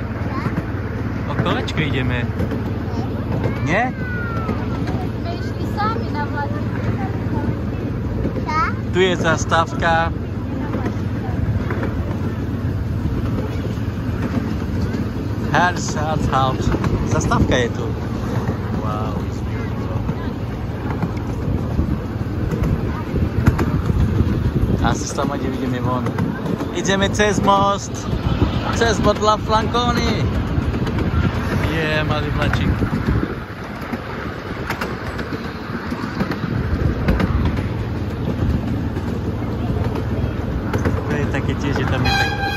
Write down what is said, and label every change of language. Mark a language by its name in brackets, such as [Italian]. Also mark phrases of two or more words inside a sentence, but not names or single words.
[Slovak] O kolečko ideme. Nie? My išli sami na vládu. Tu je zastávka. Herzhaus. Zastávka je tu. [English] Wow, it's beautiful. [Slovak] Asi sa tam ideme von. Ideme cez most. Cez bod La Franconi. Je, malý vlačík. To je také tiež, že tam je tak...